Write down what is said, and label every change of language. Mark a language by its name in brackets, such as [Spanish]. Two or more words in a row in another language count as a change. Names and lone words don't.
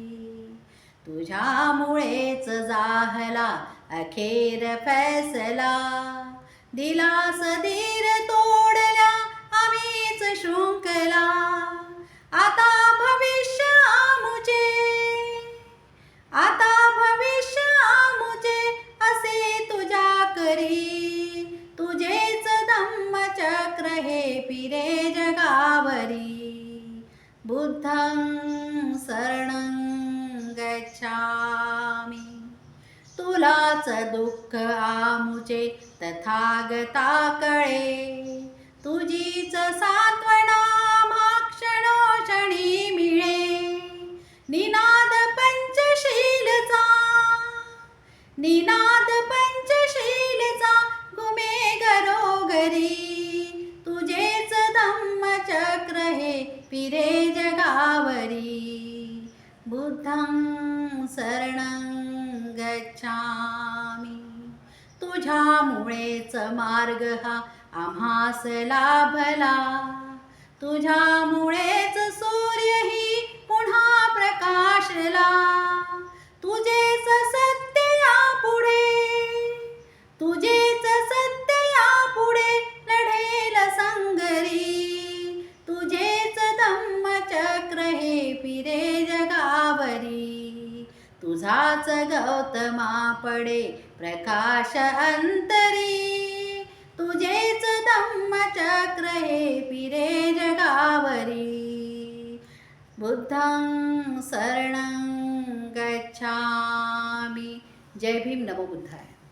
[Marathi] तुझ्यामुळेच जाहला अखेर फैसला, दिलास धीर तोडल्या आम्हीच शृंखला. आता भविष्य आमुचे, आता भविष्य आमुचे असे तुझ्या करी. तुझेच धम्मचक्र हे फिरे जगावरी. [Pali] बुद्धं शरणं गच्छामि. [Marathi] तुलाच दुःख आमुचे तथागता कळे, तुझीच सांत्वना क्षणोक्षणी मिळे. निनाद पंचशीलचा, निनाद पंचशीलचा घुमे घरोघरी. तुझेच धम्मचक्र हे फिरे जगावरी. [Pali] बुद्धं शरणं गच्छामि. [Marathi] तुझ्यामुळेच मार्ग हा आम्हास लाभला, तुझ्यामुळेच सूर्यही पुन्हा प्रकाशला. तुझेच सत्य यापुढे, तुझेच सत्य यापुढे लढेल संगरी. तुझेच धम्मचक्र हे फिरे जगावरी. तुझाच गौतमा पडे प्रकाश अंतरी, तुझेच धम्मचक्र हे फिरे जगावरी. [Pali] बुद्धं शरणं गच्छामि. [Marathi] जय भीम. [Pali] नमो बुद्धाय.